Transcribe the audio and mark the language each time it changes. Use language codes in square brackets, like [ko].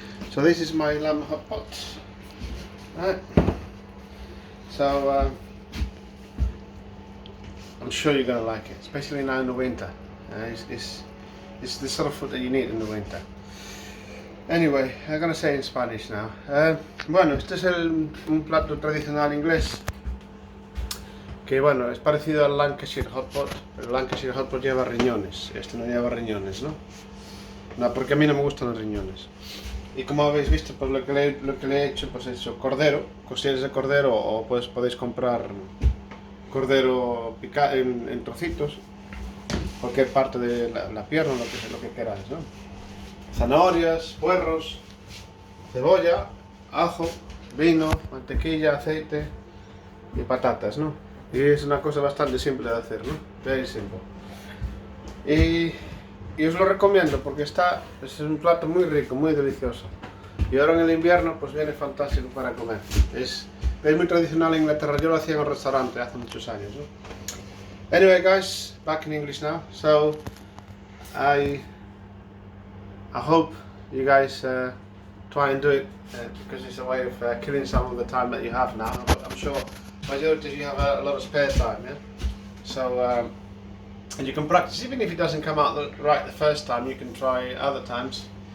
[en] So this is my lamb hot pot. Right. So I'm sure you're gonna like it, especially now in the winter. It's the sort of food that you need in the winter. Anyway, I'm gonna say in Spanish now. [es] Bueno, este es un plato tradicional inglés. Que bueno, es parecido al Lancashire Hotpot, pero el Lancashire Hotpot lleva riñones, este no lleva riñones, ¿no? No, porque a mí no me gustan los riñones. Y como habéis visto, pues lo que le he hecho, pues he hecho cordero, costillas de cordero, o pues podéis comprar cordero picado en trocitos, cualquier parte de la pierna, lo que queráis, ¿no? Zanahorias, puerros, cebolla, ajo, vino, mantequilla, aceite y patatas, ¿no? Y es una cosa bastante simple de hacer, ¿no? [en] Very simple. [es] Y os lo recomiendo porque es un plato muy rico, muy delicioso. Y ahora en el invierno pues viene fantástico para comer. Es muy tradicional en Inglaterra, yo lo hacía en un restaurante hace muchos años, ¿no? [en] Anyway guys, back in English now. So I hope you guys try and do it because it's a way of killing some of the time that you have now. I'm sure majority of you have a lot of spare time, yeah? So and you can practice, even if it doesn't come out right the first time, you can try other times.